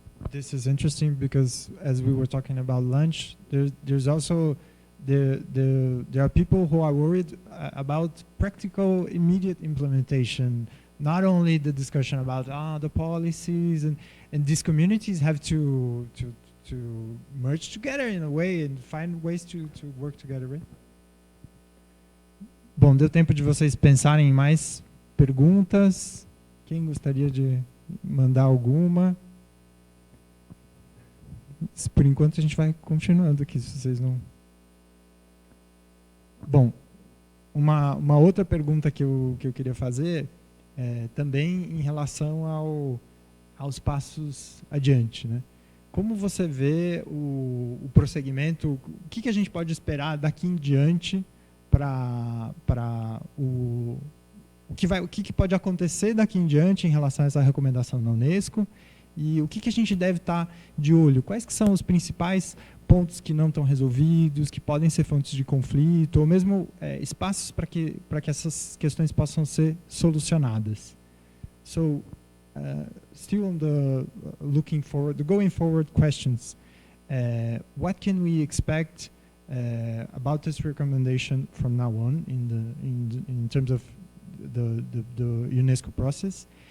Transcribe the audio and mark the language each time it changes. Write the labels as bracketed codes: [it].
[en] This is interesting because as we were talking about lunch, there's also there are people who are worried about practical, immediate implementation. Not only the discussion about the policies, and these communities have to merge together in a way and find ways to work together, right? [pt] Bom, deu tempo de vocês pensarem em mais perguntas. Quem gostaria de mandar alguma? Por enquanto a gente vai continuando aqui, se vocês não... Bom, uma outra pergunta que eu queria fazer é também em relação aos passos adiante, né? Como você vê o prosseguimento, o que a gente pode esperar daqui em diante para o que pode acontecer daqui em diante em relação a essa recomendação da UNESCO E o que a gente deve estar de olho? Quais que são os principais pontos que não estão resolvidos, que podem ser fontes de conflito, ou mesmo espaços para que essas questões possam ser solucionadas. [en] So, still on the going forward questions, what can we expect about this recommendation from now on in terms of the UNESCO process?